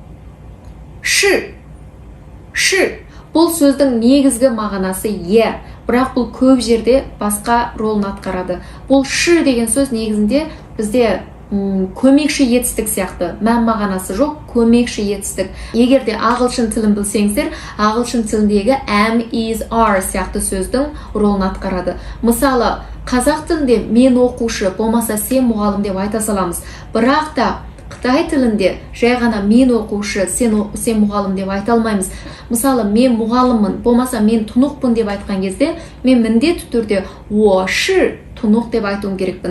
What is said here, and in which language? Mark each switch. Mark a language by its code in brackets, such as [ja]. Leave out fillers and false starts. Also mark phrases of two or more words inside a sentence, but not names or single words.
[kk] Бұл сөздің негізгі мағынасы е, бірақ бұл көп жерде басқа ролын атқарады. Бұл ши деген сөз негізінде бізде көмекші етістік сияқты, мән мағанасы жоқ, көмекші етістік. Егер де ағылшын тілін білсеңіздер, ағылшын тіліндегі [en] am, is, are [kk] сияқты сөздің ролын атқарады. Мысалы, қазақ тілінде мен оқушы, болмаса сен мұғалім деп айта саламыз. Бірақ та Қытай тілінде жай ғана мен оқушы, сен мұғалім деп айта алмаймыз. Мысалы, мен мұғаліммін, болмаса мен тұнықпын деп айтқан кезде, мен міндетті түрде ши тұнық деп айтуым керекпін.